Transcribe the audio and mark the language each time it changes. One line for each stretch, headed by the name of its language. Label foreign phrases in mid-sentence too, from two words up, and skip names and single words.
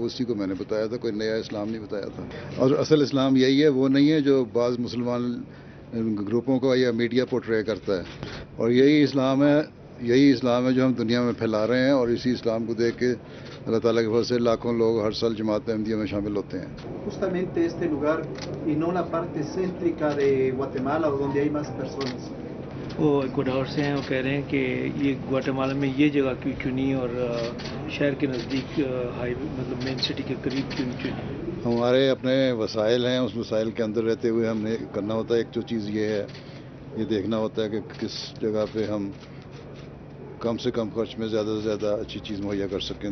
Urdu: اسی کو میں نے بتایا تھا، کوئی نیا اسلام نہیں بتایا تھا۔ اور اصل اسلام یہی ہے، وہ نہیں ہے جو بعض مسلمان گروپوں کو یا
English: media portray
Urdu: کرتا ہے. اور یہی اسلام ہے جو ہم دنیا میں پھیلا رہے ہیں، اور اسی اسلام کو دیکھ کے اللہ تعالیٰ کے فضل سے لاکھوں لوگ ہر سال جماعت احمدیہ میں شامل ہوتے ہیں.
Spanish: Justamente este lugar y no la parte céntrica de Guatemala o donde hay más personas.
Urdu: وہ ایکواڈور سے ہیں، وہ کہہ رہے ہیں کہ یہ گواٹیمالا میں یہ جگہ کیوں چنی اور شہر کے نزدیک ہائی وے مطلب
English: main city
Urdu: کے قریب کیوں چنی? ہمارے اپنے وسائل ہیں، اس وسائل کے اندر رہتے ہوئے ہم نے کرنا ہوتا ہے. ایک جو چیز یہ ہے، یہ دیکھنا ہوتا ہے کہ کس جگہ پہ ہم کم سے کم خرچ میں زیادہ سے زیادہ اچھی چیز مہیا کر سکیں.